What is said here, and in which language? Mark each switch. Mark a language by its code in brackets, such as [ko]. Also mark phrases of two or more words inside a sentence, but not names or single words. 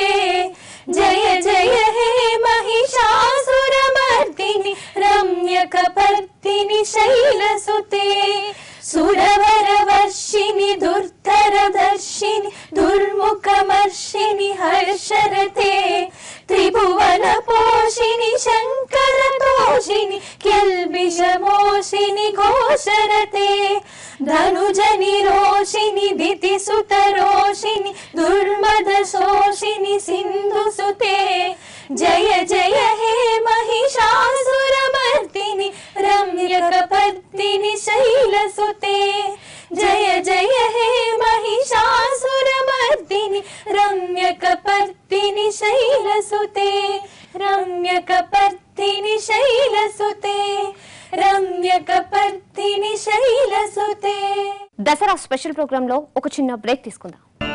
[sa] జయ జయ హే మహిషాసురమర్దిని రమ్యకపర్దిని శైలసుతే. సురవర వర్షిణి దుర్ధర దర్శిని దుర్ముఖమర్షిని హర్షరతే. త్రిభువన పోషిణి శంకర मर्दिनि घोषरते धनुजनि रोषिनि दितिसुत रोषिनि दुर्मद शोषिनि सिन्धुसुते जय जय हे महिषासुरमर्दिनि रम्यकपर्दिनि शैलसुते जय जय हे महिषासुरमर्दिनि रम्यकपर्दिनि शैलसुते रम्यकपर्दिनि शैलसुते रम्यकपर्दिनि शैलसुते [te] దసరా [en] special program [te] లో ఒక చిన్న బ్రేక్ తీసుకుందాం.